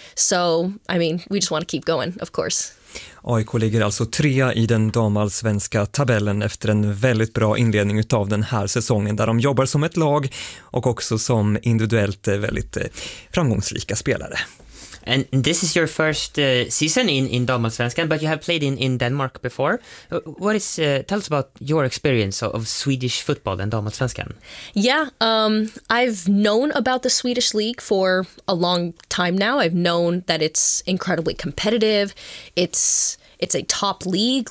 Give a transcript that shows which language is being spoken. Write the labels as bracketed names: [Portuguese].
[English] So I mean, we just want to keep going, of course. [Swedish] AIK ligger alltså trea i den damallsvenska tabellen efter en väldigt bra inledning av den här säsongen där de jobbar som ett lag och också som individuellt väldigt framgångsrika spelare. [English] And this is your first season in Damallsvenskan, but you have played in Denmark before. What is tell us about your experience of Swedish football and Damallsvenskan? Yeah, I've known about the Swedish league for a long time now. I've known that it's incredibly competitive. It's a top league.